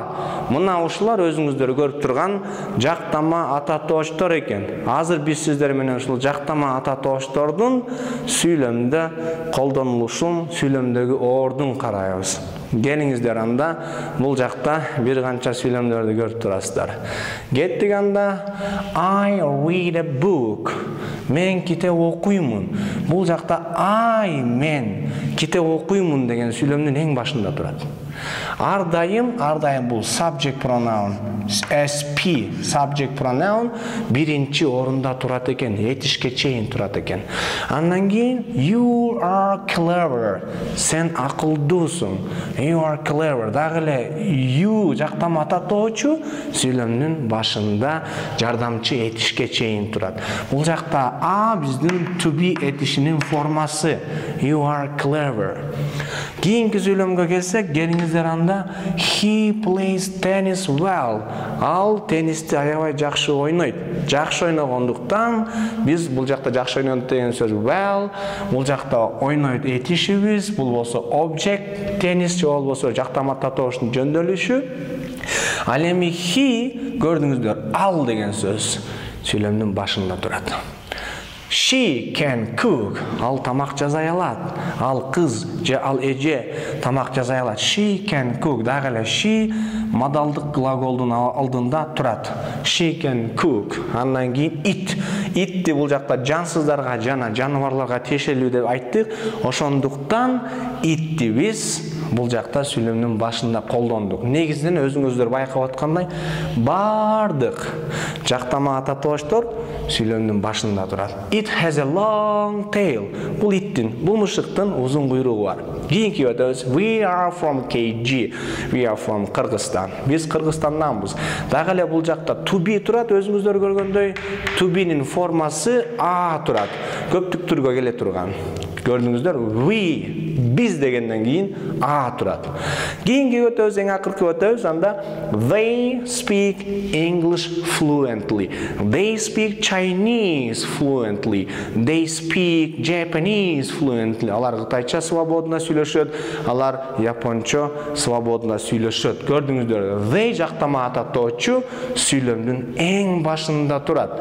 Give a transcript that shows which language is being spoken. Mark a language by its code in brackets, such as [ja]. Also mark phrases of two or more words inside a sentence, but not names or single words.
[ky] Мына ушулар өзүңүздөр көрүп турган жактама ататоочтор экен. Азыр биз сиздер менен ушул жактама ататоочтордун сүйлөмдө колдонулушун, сүйлөмдөгү ордун карайбыз. Келиңиздер, анда бул жакта бир канча сүйлөмдөрдү көрүп турасыздар. Кеттик, анда [en] I read a book. [ky] Мен китеп окуймун. Бул жакта I, мен китеп окуймун деген сүйлөмдүн эң башында турат. Ар дайым бул [en] subject pronoun, [ky] SP, [en] subject pronoun [ky] биринчи орунда турат экен, этишке чейин турат экен. Андан кийин [en] you are clever, [ky] сен акылдуусуң. [en] You are clever. [ky] Дагы эле you жактама ататоочу сүйлөмдүн башында жардамчы этишке чейин турат. Бул жакта а биздин [en] to be [ky] этишинин формасы. [en] You are clever. [ky] Кийинки сүйлөмгө келсек, келиңиздер, анда [en] he plays tennis well. [ky] Ал теннисти аябай жакшы ойнойт. Жакшы ойногондуктан биз бул жакта жакшы ойнойт деген сөз well, бул жакта ойнойт этишибиз, бул болсо object, теннис же болбосо жактама ататооштун жөндөлүшү. Ал эми he, көрдүңүздөр, ал деген сөз сүйлөмдүн башында турат. [en] She can cook. [ky] Ал тамақ жасай алат. Ал қыз же ал эже тамақ жасай алат. [en] She can cook. [ky] Дагы эле she модалдык глаголдун алдында турат. [en] She can cook. [ky] Андан кийин it. It бул жакта жансыздарга жана жаныбарларга тиешелүү деп айттык. Ошондуктан itти биз бул жакта сүйлөмдүн башында колдондук. Негизинен өзүңүздөр байкап аткандай бардык жактама ата тоштор сүйлөмдүн башында турат. [en] It has a long tail. [ky] Бул иттин, бул мышыктын узун куйругу бар. Кийинки өтөбүз. [en] We are from KG. We are from Кыргызстан. [ky] Биз Кыргызстанданбыз. Дагы эле бул жакта [en] to be [ky] турат, өзүңүздөр көргөндөй. [en] To be'нин [ky] формасы a турат. Көптүк түргө келе турган. Көрдүңүздөр we биз дегенден кийин a турат. Кийинки өтөбүз, эң акыркы өтөбүз, анда [en] they speak English fluently. They speak Chinese fluently. They speak Japanese fluently. [ky] Алар кытайча свободно сүйлөшөт, алар япончо свободно сүйлөшөт. Көрдүңүздөр, they жактама ататоочу сүйлөмдүн эң башында турат.